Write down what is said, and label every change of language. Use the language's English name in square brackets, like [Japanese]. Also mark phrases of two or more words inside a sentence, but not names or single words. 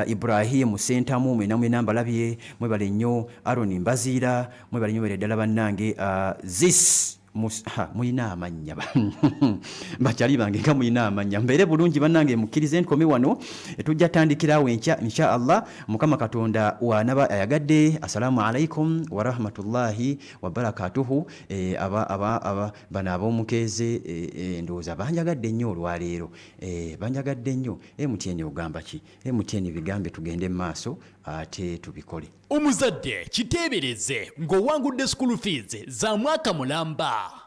[Ganda] Ibrahim Sentamu mwenamwe nambalabye mwebali nnyo. Aaron Mbazira mwebali nnyo ddala bannange. Muyina amanya bakyali bange nga muyina amanya. Mbeere bulungi bannange mukkirize nkome wano tujja tandikirawo enkya [Arabic] إن شاء الله. [Ganda] Mukama Katonda wanaba ayagadde. [Arabic] السلام عليكم ورحمة الله وبركاته. [Ganda] Bano ab'omukeeze ndowooza banjagadde nnyo olwaleero. Banjagadde nnyo. MTN ogamba ki? MTN bigambe tugende mu maaso ate tubikole. Omuzadde kiteebereze ng'owangudde [English] school fees [Ganda] za mwaka mulamba.